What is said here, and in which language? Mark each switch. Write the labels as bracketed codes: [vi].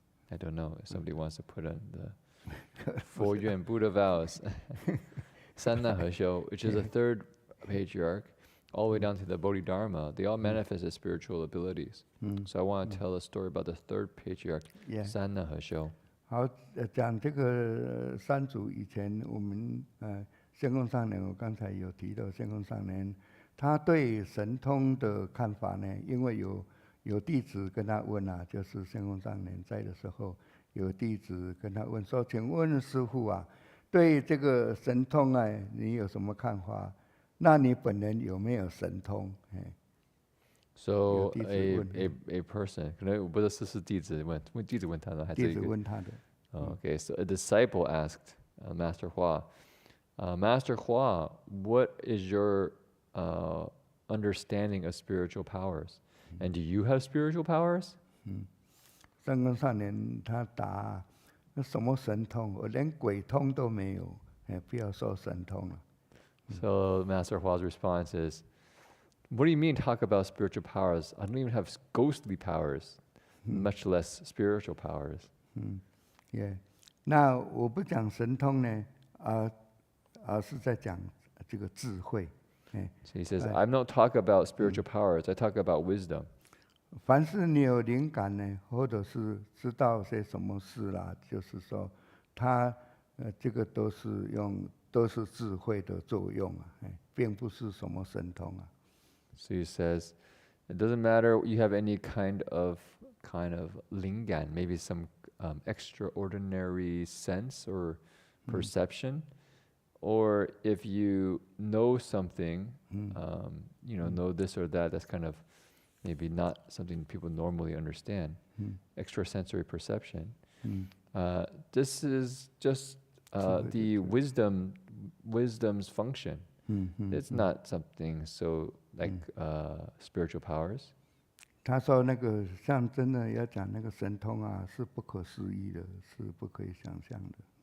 [en] I don't know if somebody wants to put in the Fo Yuan Buddha vows. Sanna Hesho, which is the third patriarch, all the way down to the Bodhidharma, they all manifest as spiritual abilities. So I want to tell a story about the third patriarch, Sanna Hesho. [zh] 好，讲这个三祖以前，我们仙公上人，我刚才有提到仙公上人，他对神通的看法呢，因为有弟子跟他问啊，就是仙公上人在的时候，有弟子跟他问说：“请问师父啊，对这个神通啊，你有什么看法？那你本人有没有神通？” [en] So a person， [zh] 可能我不知道是弟子问弟子问他的，还是一个？弟子问他的。 [en] Okay, so a disciple asked Master Hua, Master Hua, what is your understanding of spiritual powers? And do you have spiritual powers? [zh] 三公上人他答：“那什么神通？我连鬼通都没有，不要说神通了。” [en] So Master Hua's response is, what do you mean talk about spiritual powers? I don't even have ghostly powers, much less spiritual powers. Yeah. [zh] 那我不讲神通呢，而是在讲这个智慧。 [en] So he says, I'm not talking about spiritual powers, I talk about wisdom. [zh] 凡是你有灵感呢，或者是知道些什么事啦，就是说，他这个都是智慧的作用啊，并不是什么神通啊。 [en] So he says, it doesn't matter you have any kind of lingan, maybe some extraordinary sense or perception, or if you know something, know this or that, that's kind of maybe not something people normally understand, extrasensory perception. This is just the wisdom's function. It's not something so like spiritual powers. [zh] 他说那个像真的要讲那个神通啊，是不可思议的，是不可以想象的。